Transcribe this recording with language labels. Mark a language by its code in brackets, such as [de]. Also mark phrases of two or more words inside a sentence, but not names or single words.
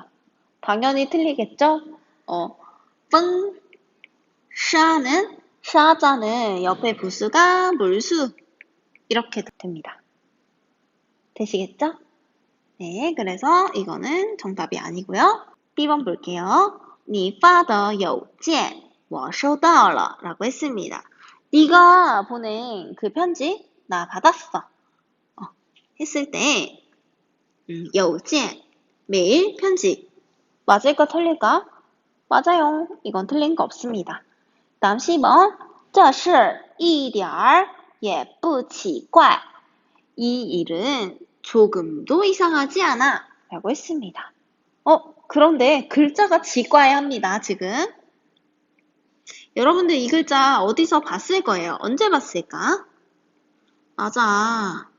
[ko] 당연히 틀리겠죠? 펑샤는 샤자는 옆에 부수가 물수 이렇게 됩니다. 되시겠죠? 네, 그래서 이거는 정답이 아니고요. B번 볼게요. [zh] 你发的邮件我收到了 [ko] 라고 했습니다. 네가 보낸 그 편지 나 받았어. 했을 때 邮件 메일, 편지 맞을까 틀릴까? 맞아요. 이건 틀린 거 없습니다. 다음 10번 [zh] 这事一点儿也不奇怪. [ko] 이 일은 조금도 이상하지 않아 라고 했습니다. 그런데 글자가 지과합니다, 지금. 여러분들 이 글자 어디서 봤을 거예요? 언제 봤을까? 맞아.